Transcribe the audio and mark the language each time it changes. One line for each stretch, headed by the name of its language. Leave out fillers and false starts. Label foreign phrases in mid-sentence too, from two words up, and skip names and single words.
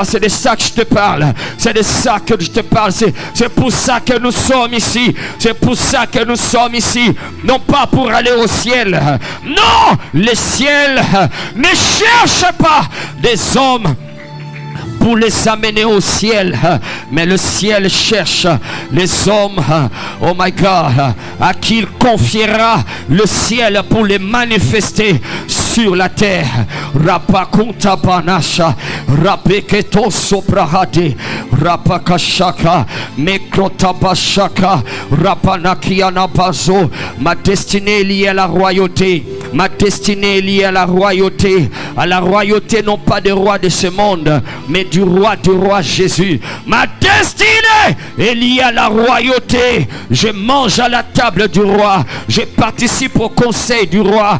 French: C'est de ça que je te parle. C'est pour ça que nous sommes ici. Non pas pour aller au ciel. Non! Le ciel ne cherche pas des hommes pour les amener au ciel, mais le ciel cherche les hommes,
English: oh my God,
French: à qui il confiera le ciel pour les manifester sur la terre. Rapakunta banasha, rapeketo soprahade, rapakashaka, mekrotabashaka, rapanakiana bazo. Ma destinée est liée à la royauté. Ma destinée est liée à la royauté non pas des rois de ce monde, mais du roi Jésus. Ma destinée est liée à la royauté. Je mange à la table du roi. Je participe au conseil du roi.